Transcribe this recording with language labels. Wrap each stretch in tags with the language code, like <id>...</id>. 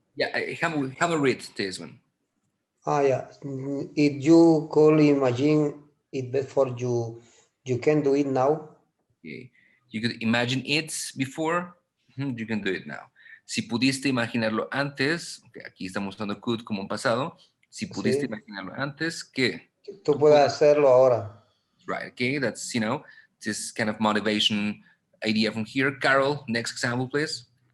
<en>Yeah, help me read this one. Yeah. If you could imagine it before you can do it now. Okay. You could imagine it before, you can do it now.</en> <es>Si pudiste imaginarlo antes, okay, aquí estamos usando could como un pasado. Si pudiste imaginarlo antes, ¿qué? Tú puedes hacerlo ahora.</es> <en>Right, okay, that's, this kind of motivation idea from here. Carol, next example, please.</en>